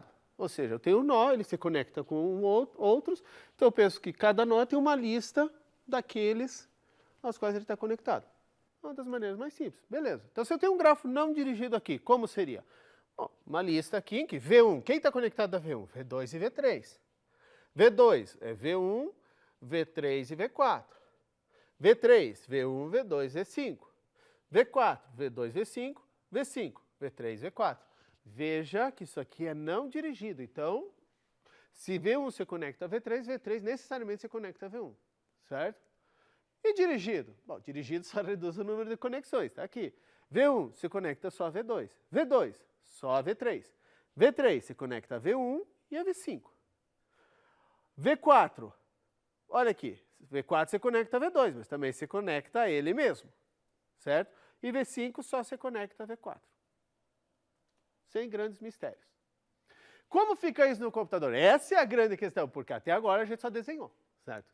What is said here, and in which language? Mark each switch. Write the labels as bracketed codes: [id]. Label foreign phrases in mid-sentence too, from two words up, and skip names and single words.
[pt] Ou seja, eu tenho um nó, ele se conecta com outros, então eu penso que cada nó tem uma lista daqueles aos quais ele está conectado. Uma das maneiras mais simples. Beleza. Então, se eu tenho um grafo não dirigido aqui, como seria? Bom, uma lista aqui em que V1, quem está conectado a V1? V2 e V3. V2 é V1, V3 e V4. V3, V1, V2, V5. V4, V2, V5, V5, V3, V4. Veja que isso aqui é não dirigido. Então, se V1 se conecta a V3, V3 necessariamente se conecta a V1. Certo? E dirigido? Bom, dirigido só reduz o número de conexões, está aqui. V1 se conecta só a V2. V2 só a V3. V3 se conecta a V1 e a V5. V4, olha aqui, V4 se conecta a V2, mas também se conecta a ele mesmo, certo? E V5 só se conecta a V4. Sem grandes mistérios. Como fica isso no computador? Essa é a grande questão, porque até agora a gente só desenhou, certo?